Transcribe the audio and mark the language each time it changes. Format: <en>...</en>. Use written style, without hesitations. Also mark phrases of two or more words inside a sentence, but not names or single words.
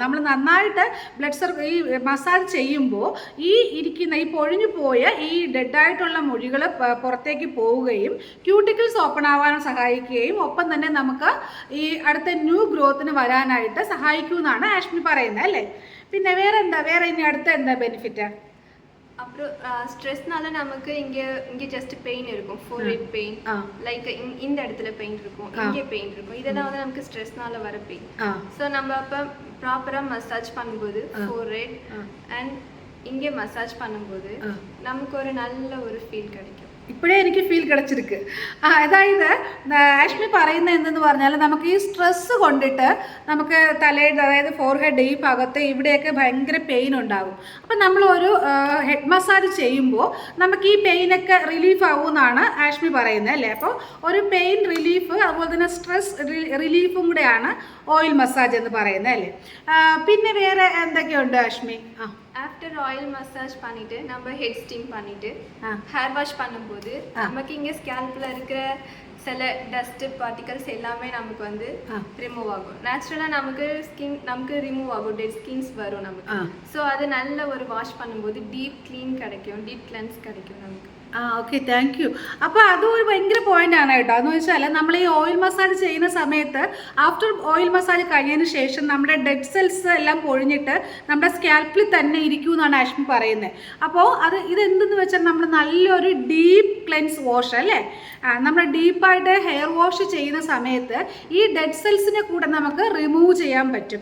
<ml>നമ്മൾ നന്നായിട്ട് ഈ മസാജ് ചെയ്യുമ്പോൾ ഈ പൊഴിഞ്ഞു പോയ ഈ ഡെഡായിട്ടുള്ള മുടികൾ പുറത്തേക്ക് പോവുകയും ക്യൂട്ടിക്കിൾസ് ഓപ്പൺ ആവാൻ സഹായിക്കുകയും ഒപ്പം തന്നെ നമുക്ക് ഈ അടുത്ത</ml> <en>new growthിന്</en> <ml>വരാനായിട്ട് സഹായിക്കുമെന്നാണ് ആഷ്മി പറയുന്നത് അല്ലേ? പിന്നെ വേറെ ഇനി അടുത്ത എന്താ ബെനിഫിറ്റ്?</ml> <ta>அப்புறம் ஸ்ட்ரெஸ்னால நமக்கு இங்கே</ta> <en>just pain</en> <ta>இருக்கும்,</ta> <en>forehead pain, like</en> <ta>இந்த இடத்துல பெயின் இருக்கும், இங்கே பெயின் இருக்கும். இதெல்லாம் வந்து நமக்கு ஸ்ட்ரெஸ்னால வர பெயின். ஸோ நம்ம அப்போ ப்ராப்பராக மசாஜ் பண்ணும்போது</ta> <en>forehead and</en> <ta>இங்கே மசாஜ் பண்ணும்போது நமக்கு ஒரு நல்ல ஒரு ஃபீல் கிடைக்கும்.</ta> <ml>ഇപ്പോഴേ എനിക്ക് ഫീൽ കിടച്ചിരിക്ക്. അതായത് ആഷ്മി പറയുന്നത് എന്തെന്ന് പറഞ്ഞാൽ നമുക്ക് ഈ സ്ട്രെസ്സ് കൊണ്ടിട്ട് നമുക്ക് തലയുടെ, അതായത് ഫോർഹെഡ് ഈ ഭാഗത്ത് ഇവിടെയൊക്കെ ഭയങ്കര പെയിൻ ഉണ്ടാകും. അപ്പം നമ്മളൊരു</ml> <en>head massage</en> <ml>ചെയ്യുമ്പോൾ നമുക്ക് ഈ പെയിനൊക്കെ റിലീഫ് ആവുമെന്നാണ് ആഷ്മി പറയുന്നത് അല്ലേ? അപ്പോൾ ഒരു</ml> <en>pain relief</en> <ml>അതുപോലെ തന്നെ</ml> <en>stress reliefും</en> <ml>കൂടെയാണ്</ml> <en>oil massage</en> <ml>എന്ന് പറയുന്നത് അല്ലേ? പിന്നെ വേറെ എന്തൊക്കെയുണ്ട് ആഷ്മി?</ml> <en>after oil massage</en> <ta>பண்ணிட்டு நம்ம</ta> <en>head steam</en> <ta>பண்ணிட்டு</ta> <en>hair wash</en> <ta>பண்ணும்போது நமக்கு இங்கே ஸ்கேல்பில் இருக்கிற சில</ta> <en>dust particles</en> <ta>எல்லாமே நமக்கு வந்து ரிமூவ் ஆகும். நேச்சுரலாக நமக்கு ரிமூவ் ஆகும்,</ta> <en>dead skins</en> <ta>வரும் நமக்கு. ஸோ அது நல்ல ஒரு வாஷ் பண்ணும்போது</ta> <en>deep clean</en> <ta>கிடைக்கும்,</ta> <en>deep cleanse</en> <ta>கிடைக்கும் நமக்கு.</ta> <en>okay, thank you.</en> <ml>അപ്പോൾ അതും ഒരു ഭയങ്കര പോയിന്റാണ് കേട്ടോ. എന്ന് വെച്ചാൽ നമ്മൾ ഈ</ml> <en>oil massage</en> <ml>ചെയ്യുന്ന സമയത്ത്</ml> <en>after oil massage</en> <ml>കഴിഞ്ഞതിന് ശേഷം നമ്മുടെ</ml> <en>dead cells</en> <ml>എല്ലാം പൊഴിഞ്ഞിട്ട് നമ്മുടെ സ്കാൽപ്പിൽ തന്നെ ഇരിക്കും എന്നാണ് ആഷ്മി പറയുന്നത്. അപ്പോൾ ഇതെന്തെന്ന് വെച്ചാൽ നമ്മൾ നല്ലൊരു</ml> <en>deep cleanse wash</en> <ml>അല്ലേ, നമ്മൾ ഡീപ്പായിട്ട്</ml> <en>hair wash</en> <ml>ചെയ്യുന്ന സമയത്ത് ഈ</ml> <en>dead cellsിനെ</en> <ml>കൂടെ നമുക്ക് റിമൂവ് ചെയ്യാൻ പറ്റും.</ml>